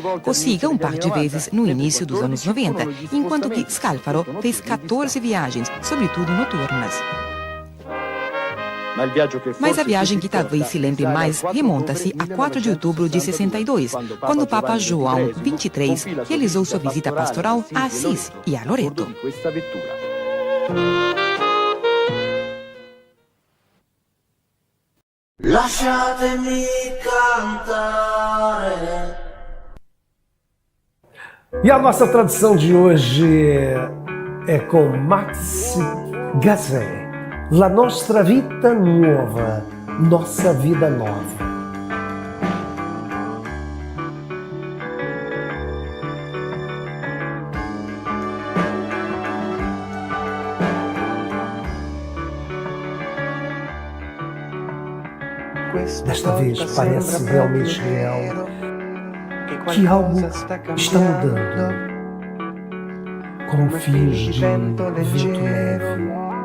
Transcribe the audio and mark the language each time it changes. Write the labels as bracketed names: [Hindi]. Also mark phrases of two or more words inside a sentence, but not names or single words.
[Portuguese] Cossiga um par de vezes no início dos anos 90, enquanto que Scalfaro fez 14 viagens, sobretudo noturnas. Mas a viagem que talvez se lembre mais remonta-se a 4 de outubro de 62, quando o Papa João XXIII realizou sua visita pastoral a Assis e a Loreto. [Italian] Lasciatemi cantare. [Portuguese] E a nossa tradição de hoje é com Max Gazzè. [Italian] La nostra vita nuova, [Portuguese] nossa vida nova. Desta vez parece realmente real que algo está mudando, como fios de vento leve.